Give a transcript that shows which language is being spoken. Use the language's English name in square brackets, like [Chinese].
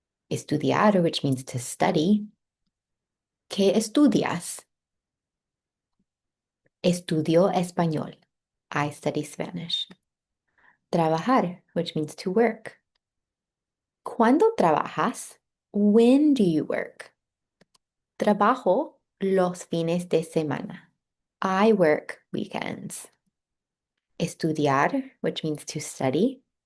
[English] Estudiar, which means to study. [Spanish] ¿Qué estudias? Estudio español. [English] I study Spanish. Trabajar, which means to work. [Spanish] ¿Cuándo trabajas? [English] When do you work? [Spanish] Trabajo los fines de semana. [English] I work weekends. Estudiar, which means to study.